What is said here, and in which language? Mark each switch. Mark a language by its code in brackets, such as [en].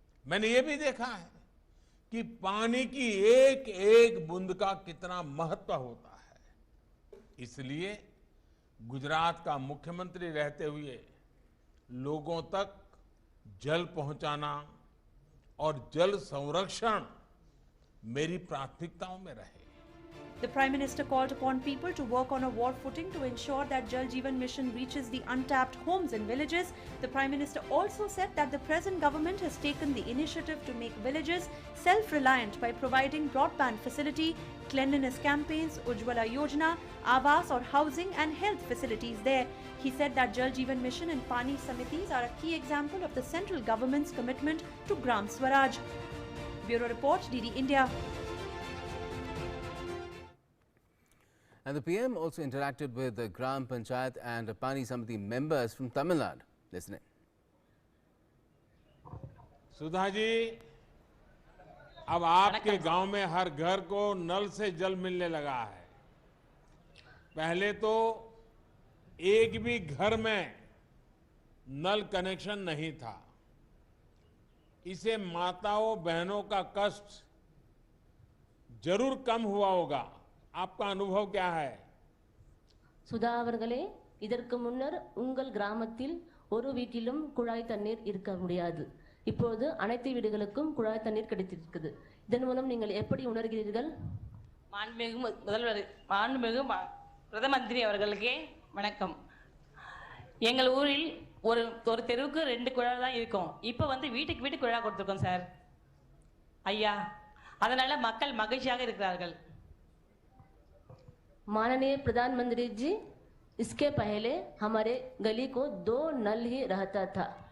[hi] मैंने ये भी देखा है कि पानी की एक एक बूंद का कितना महत्व होता है। इसलिए गुजरात का मुख्यमंत्री रहते हुए लोगों तक जल पहुंचाना और जल संरक्षण मेरी प्राथमिकताओं में रहे। [en] The Prime Minister called upon people to work on a war footing to ensure that Jal Jeevan mission reaches the untapped homes and villages. The Prime Minister also said that the present government has taken the initiative to make villages self-reliant by providing broadband facility, cleanliness campaigns, Ujjwala Yojana, Awas or housing and health facilities there. He said that Jal Jeevan mission and Pani Samitis are a key example of the central government's commitment to Gram Swaraj. Bureau Report, DD India. And the PM also interacted with the Gram Panchayat and Pani Samiti members from Tamil Nadu. Listen in. [hi] Sudha ji, अब आपके गांव में हर घर को नल से जल मिलने लगा है। पहले तो एक भी घर में नल कनेक्शन नहीं था। इसे माताओं बहनों का कष्ट जरूर कम हुआ होगा। आपका अनुभव क्या है? [ta] சுதா அவர்களே, இதற்கு முன்னர் உங்கள் கிராமத்தில் ஒரு வீட்டிலும் குழாய் தண்ணீர் இருக்க முடியாது. இப்போது அனைத்து வீடுகளுக்கும் குழாய் தண்ணீர் கிடைத்திருக்கிறது. இதன் மூலம் நீங்கள் எப்படி உணர்கிறீர்கள்? மாண்புமிகு முதல்வர், மாண்புமிகு பிரதம மந்திரி அவர்களுக்கே வணக்கம். எங்கள் ஊரில் ஒரு தெருவுக்கு 2 குழாய் தான் இருக்கும். இப்போ வந்து வீட்டுக்கு வீட்டு குழாய் கொடுத்துருக்கோம் சார். ஐயா, அதனால மக்கள் மகிழ்ச்சியாக இருக்கிறார்கள். [hi] माननीय प्रधानमंत्री जी, इसके पहले हमारे गली को 2 नल ही रहता था।